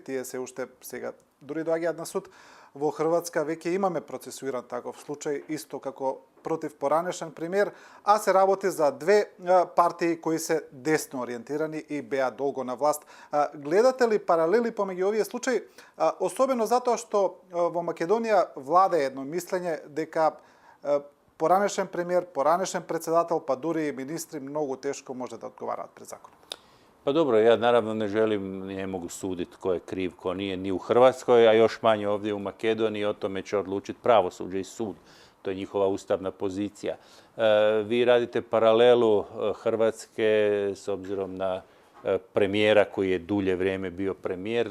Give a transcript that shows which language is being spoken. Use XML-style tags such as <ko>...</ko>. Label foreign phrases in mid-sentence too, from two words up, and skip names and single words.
<mk>Тие се уште сега дури доаѓаат на суд. Во Хрватска веќе имаме процесуиран таков случај, исто како против поранешен премиер, а се работи за две партии кои се десно ориентирани и беа долго на власт. Гледате ли паралели помеѓу овие случаи, особено затоа што во Македонија влада едно мислење дека поранешен премиер, поранешен председател, па дури и министри многу тешко може да одговараат пред законот?</mk> <hr>Pa dobro, ja naravno ne mogu suditi ko je kriv, ko nije ni u Hrvatskoj, a još manje ovdje u Makedoniji, o tome će odlučiti pravosuđe i sud. To je njihova ustavna pozicija. Vi radite paralelu Hrvatske s obzirom na premijera koji je dulje vrijeme bio premijer.</hr>